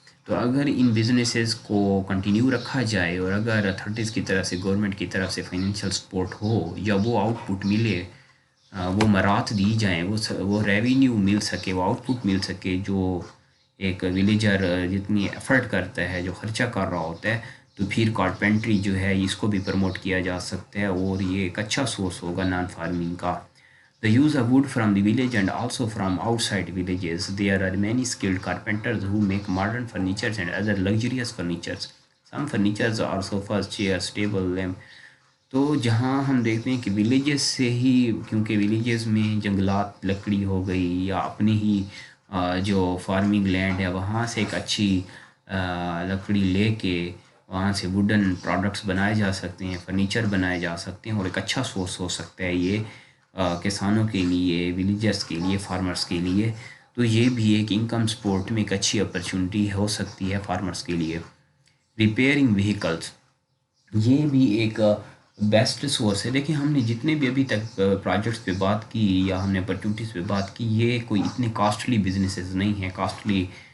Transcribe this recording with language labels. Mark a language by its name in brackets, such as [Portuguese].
[Urdu] تو اگر ان بزنسز کو کنٹینیو رکھا جائے، اور اگر اتھارٹیز کی طرف سے، گورنمنٹ کی طرف سے فائنینشیل سپورٹ ہو، یا وہ آؤٹ پٹ ملے، وہ مرات دی جائیں، وہ ریونیو مل سکے، وہ آؤٹ پٹ مل سکے، جو ایک ولیجر جتنی ایفرٹ کرتا ہے، جو خرچہ کر رہا ہوتا ہے، تو پھر کارپینٹری جو ہے اس کو بھی پروموٹ کیا جا سکتا ہے، اور یہ ایک اچھا سورس ہوگا نان فارمنگ کا. [English] The use of wood from the village and also from outside villages. There are many skilled carpenters who make modern furnitures and other luxurious furnitures. Some furnitures are sofas, chairs, table, lamp, [Urdu] تو جہاں ہم دیکھتے ہیں کہ villages سے ہی، کیونکہ villages میں جنگلات لکڑی ہو گئی یا اپنی ہی جو فارمنگ لینڈ ہے وہاں سے ایک اچھی لکڑی لے کے وہاں سے ووڈن پروڈکٹس بنائے جا سکتے ہیں، فرنیچر بنائے جا سکتے ہیں، اور ایک اچھا سورس ہو سکتا ہے یہ کسانوں کے لیے، ولیجرس کے لیے، فارمرز کے لیے۔ تو یہ بھی ایک انکم سپورٹ میں ایک اچھی اپرچونٹی ہو سکتی ہے فارمرز کے لیے۔ ریپیئرنگ وہیکلس، یہ بھی ایک بیسٹ سورس ہے۔ دیکھیں ہم نے جتنے بھی ابھی تک پروجیکٹس پہ بات کی یا ہم نے اپرچونٹیز پہ بات کی، یہ کوئی اتنے کاسٹلی بزنسز نہیں ہیں، کاسٹلی